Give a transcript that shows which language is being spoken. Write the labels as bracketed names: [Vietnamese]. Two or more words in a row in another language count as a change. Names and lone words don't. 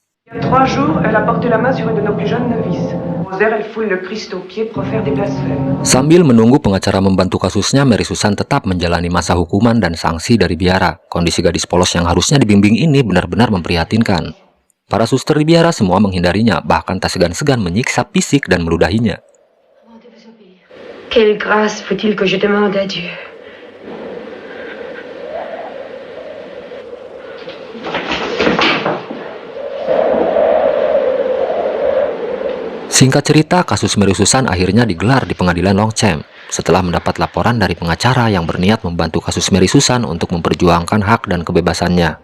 [Indonesian] Sambil menunggu pengacara membantu kasusnya, Mary Susan tetap menjalani masa hukuman dan sanksi dari biara. Kondisi gadis polos yang harusnya dibimbing ini benar-benar memprihatinkan. Para suster di biara semua menghindarinya, bahkan tak segan-segan menyiksa fisik dan meludahinya. [French] Quelle grâce faut-il que je demande à Dieu? [Indonesian] Singkat cerita, kasus Mary Susan akhirnya digelar di pengadilan Longchamp setelah mendapat laporan dari pengacara yang berniat membantu kasus Mary Susan untuk memperjuangkan hak dan kebebasannya.